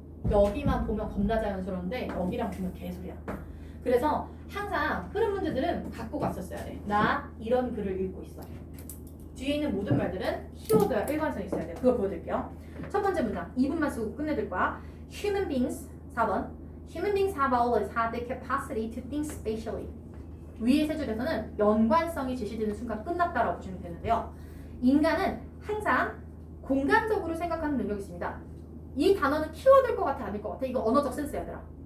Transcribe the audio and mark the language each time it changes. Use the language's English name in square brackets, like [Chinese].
[Korean] 여기만 보면 겁나 자연스러운데 여기랑 보면 개소리야. 그래서 항상 흐름 문제들은 갖고 갔었어야 돼. 나 이런 글을 읽고 있어. 뒤에 있는 모든 말들은 키워드와 일관성이 있어야 돼. 그걸 보여드릴게요. 첫 번째 문장 2분만 쓰고 끝내드릴 거야. [English] Human beings 4번. Human beings have always had the capacity to think spatially. [Korean] 위의 세 줄에서는 연관성이 제시되는 순간 끝났다라고 보시면 되는데요. 인간은 항상 공간적으로 생각하는 능력이 있습니다. 이 단어는 키워드일 것 같아, 아닐 것 같아? 이거 언어적 센스야, 얘들아.